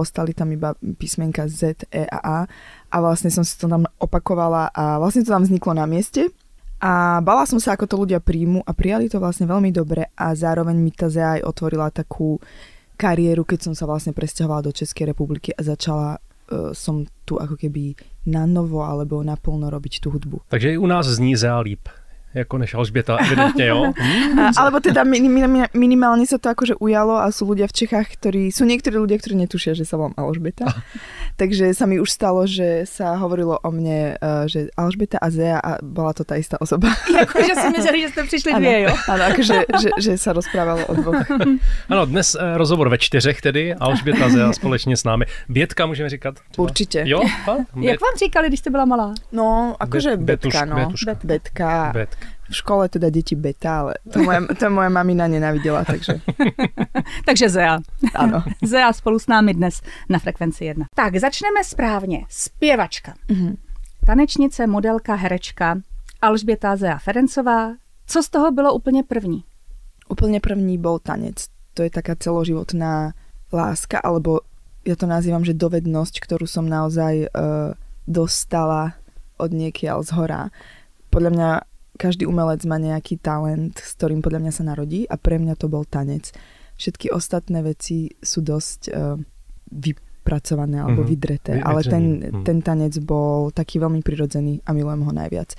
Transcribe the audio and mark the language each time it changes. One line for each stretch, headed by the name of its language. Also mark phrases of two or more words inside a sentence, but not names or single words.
Slovak: ostali tam iba písmenka Z, E a A a vlastne som si to tam opakovala a vlastne to tam vzniklo na mieste a bala som sa, ako to ľudia príjmu a prijali to vlastne veľmi dobre a zároveň mi tá Zea aj otvorila takú kariéru, keď som sa vlastne presťahovala do Českej republiky a začala som tu ako keby na novo alebo naplno robiť tú hudbu.
Czech: Takže i u nás zní Zea líp. Jako než Alžběta, evidentne, jo?
Slovak: Alebo teda minimálne sa to akože ujalo a sú ľudia v Čechách, sú niektorí ľudia, ktorí netušia, že sa volám Alžbeta. Takže sa mi už stalo, že sa hovorilo o mne, že Alžbeta a Zea a bola to tá istá osoba.
Czech: Jakože si mysleli, že ste prišli dvě, jo?
Slovak: Áno, akože že sa rozprávalo o dvoch.
Czech: Ano, dnes rozhovor ve 4 tedy, Alžběta Zea společně s námi. Bětka můžeme říkat? Třeba?
Slovak: Určite.
Czech: Jo? Jak vám říkali, když jste byla malá?
Slovak: No, akože Betka, no. Betka. V škole teda deti Beta, ale to moja mamina nenávidela, takže...
Czech: Takže Zea.
Slovak: Áno.
Czech: Zea spolu s námi dnes na Frekvenci 1. Tak, začneme správně. Zpěvačka. Tanečnice, modelka, herečka Alžběta Zea Ferencová. Co z toho bylo úplně první?
Slovak: Úplne první bol tanec. To je taká celoživotná láska, alebo ja to nazývam, že dovednosť, ktorú som naozaj dostala od niekiaľ zhora. Podľa mňa každý umelec má nejaký talent, s ktorým podľa mňa sa narodí a pre mňa to bol tanec. Všetky ostatné veci sú dosť vypracované alebo vydreté, ale ten tanec bol taký veľmi prirodzený a milujem ho najviac.